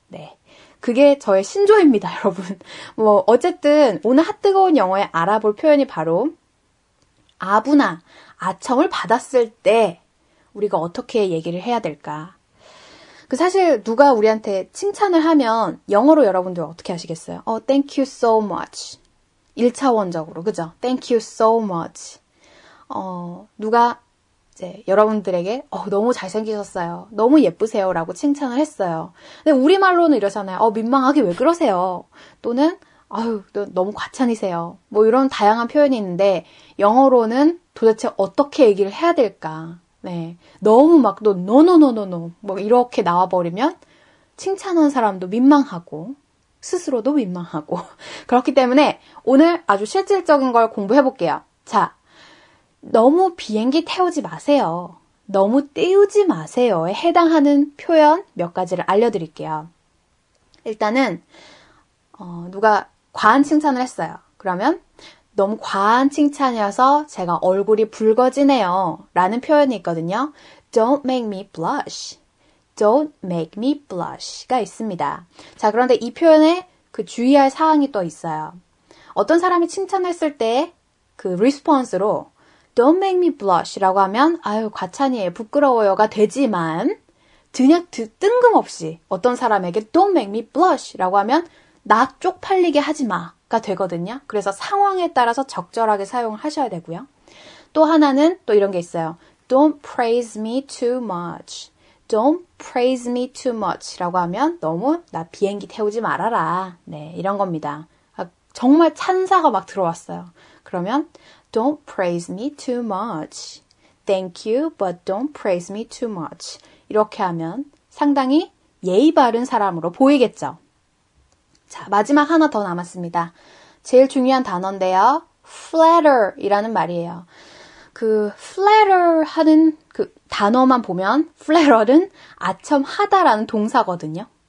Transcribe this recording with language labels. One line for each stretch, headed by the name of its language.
Korean: 네, 그게 저의 신조입니다, 여러분. 어쨌든 오늘 핫뜨거운 영어에 알아볼 표현이 바로 아부나 아첨을 받았을 때 우리가 어떻게 얘기를 해야 될까? 사실 누가 우리한테 칭찬을 하면 영어로 여러분들 어떻게 하시겠어요?
English: Thank you so much.
Korean: 1차원적으로, 그죠?
English: Thank you so much.
Korean: 누가 이제 여러분들에게 너무 잘생기셨어요. 너무 예쁘세요. 라고 칭찬을 했어요. 근데 우리말로는 이러잖아요. 민망하게 왜 그러세요? 또는 아유, 너무 과찬이세요. 뭐 이런 다양한 표현이 있는데 영어로는 도대체 어떻게 얘기를 해야 될까? 네. 너무 막 노노노노노 뭐 이렇게 나와버리면 칭찬하는 사람도 민망하고 스스로도 민망하고 그렇기 때문에 오늘 아주 실질적인 걸 공부해 볼게요. 자, 너무 비행기 태우지 마세요. 너무 띄우지 마세요에 해당하는 표현 몇 가지를 알려드릴게요. 일단은 누가 과한 칭찬을 했어요. 그러면 너무 과한 칭찬이어서 제가 얼굴이 붉어지네요 라는 표현이 있거든요.
English: Don't make me blush. Don't make me blush가 있습니다.
Korean: 자, 그런데 이 표현에 그 주의할 사항이 또 있어요. 어떤 사람이 칭찬했을 때 그 리스폰스로
English: Don't make me blush
Korean: 라고 하면 아유 과찬이에요 부끄러워요가 되지만 그냥 뜬금없이 어떤 사람에게 Don't make me blush라고 하면 나 쪽팔리게 하지 마가 되거든요. 그래서 상황에 따라서 적절하게 사용을 하셔야 되고요. 또 하나는 또 이런 게 있어요.
English: Don't praise me too much. Don't praise me too much
Korean: 라고 하면 너무 나 비행기 태우지 말아라. 네, 이런 겁니다. 정말 찬사가 막 들어왔어요.
English: 그러면 Don't praise me too much. Thank you, but don't praise me too much.
Korean: 이렇게 하면 상당히 예의 바른 사람으로 보이겠죠. 자, 마지막 하나 더 남았습니다. 제일 중요한 단어인데요. flatter 이라는 말이에요. 그 flatter 하는 그 단어만 보면 flatter은 아첨하다라는 동사거든요.